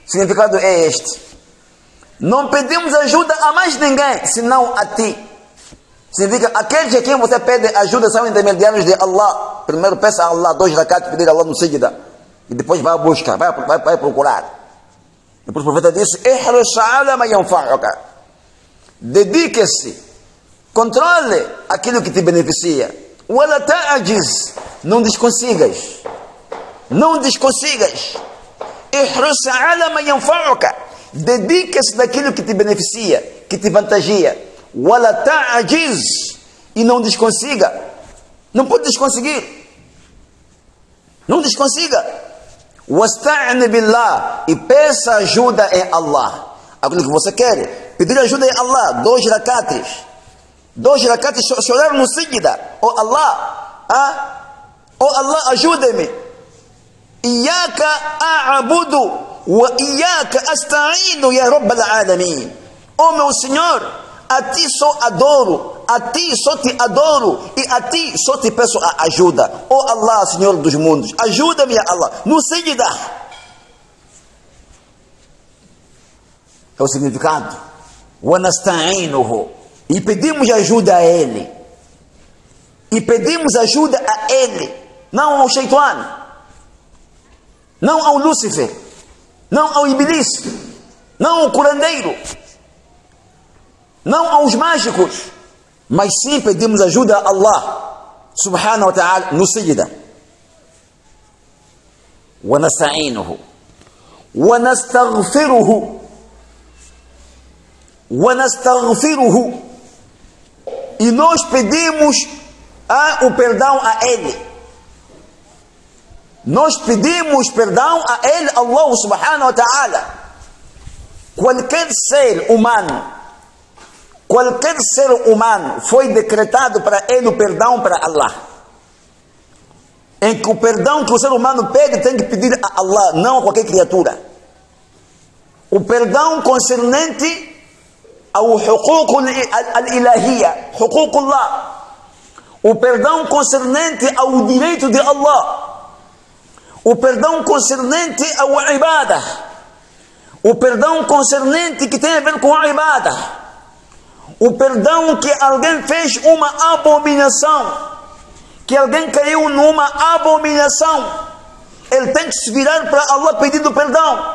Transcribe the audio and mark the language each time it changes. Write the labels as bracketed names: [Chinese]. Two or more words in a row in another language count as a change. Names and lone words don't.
[Portuguese] O significado é este: não pedimos ajuda a mais ninguém senão a Ti. Significa, aqueles a quem você pede ajuda são intermediários de Allah. Primeiro peça a Allah 2 rakat, pedir a Allah no sajda, e depois vai buscar, vai procurar. Depois o profeta disse: [Arabic] احرص على ما ينفعك. [Portuguese] Dedique-se, controle aquilo que te beneficia. [Arabic] ولا تعجز, [Portuguese] não desconsigas. Não desconsigas. [Arabic] احرص على ما ينفعك. [Portuguese] Dedique-se daquilo que te beneficia, que te vantagia. [Arabic] ولا تعجز, [Portuguese] e não desconsiga. Não pode desconseguir. Não desconsiga. [Arabic] واستعن بالله, [Portuguese] e peça ajuda em Allah. Aquilo que você quer, pedir ajuda em Allah. 2 rakates. 2 rakates, chorar no sajda. Oh Allah, oh Allah, ajuda-me. [Arabic] إياك أعبد وإياك أستعين يا رب العالمين. [Portuguese] Oh meu Senhor, a Ti só adoro, a Ti só Te adoro, e a Ti só Te peço a ajuda. Oh Allah, Senhor dos mundos, ajuda-me, [Arabic] يا الله, [Portuguese] no sajda. É o significado. [Arabic] ونستعينه, [Portuguese] e pedimos ajuda a Ele. E pedimos ajuda a Ele, não ao Shaitan, não ao Lúcifer, não ao Iblis, não ao curandeiro, não aos mágicos, mas sim pedimos ajuda a Allah [Arabic] سبحانه وتعالى [Portuguese] no sajda. [Arabic] ونستعينه ونستغفره ونستغفره, [Portuguese] e nós pedimos o perdão a Ele. nós pedimos perdão a Ele, [Arabic] الله سبحانه وتعالى. [Portuguese] Qualquer ser humano foi decretado para ele o perdão para Allah. Em que o perdão que o ser humano pede tem que pedir a Allah, não a qualquer criatura. O perdão concernente ao [Arabic] حقوق الإلهية حقوق الله. [Portuguese] O perdão concernente ao direito de Allah. O perdão concernente ao ibadah. O perdão concernente que tem a ver com a ibadah. O perdão que alguém fez uma abominação, que alguém caiu numa abominação, ele tem que se virar para Allah pedindo perdão.